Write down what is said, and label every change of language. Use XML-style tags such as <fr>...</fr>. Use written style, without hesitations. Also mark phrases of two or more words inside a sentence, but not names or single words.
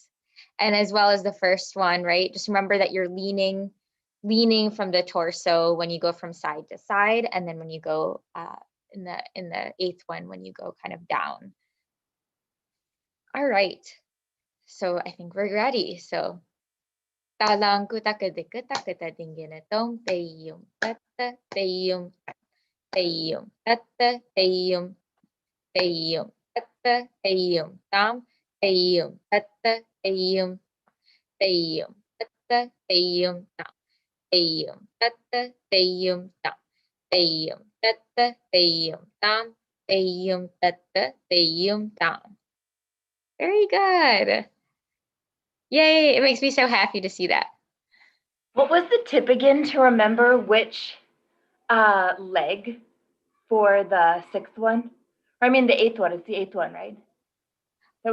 <en>And as well as the first one, right? Just remember that you're leaning from the torso when you go from side to side, and then when you go in the 8th one, when you go kind of down. All right. So I think we're ready. So talang kutakadika takatadinginatong tayum tatta tayum tayum tatta tayum tayum tatta tayyum tam, tayyum tatta tayyum, tayyum tatta tayyum tam, tayyum tatta tayyum tam, tayyum tatta tayyum tam, tayyum tatta tayyum tam. Very good. Yay, it makes me so happy to see that. What was the tip again to remember which leg for the sixth one? Or I mean the eighth one. It's the eighth one, right? That</en>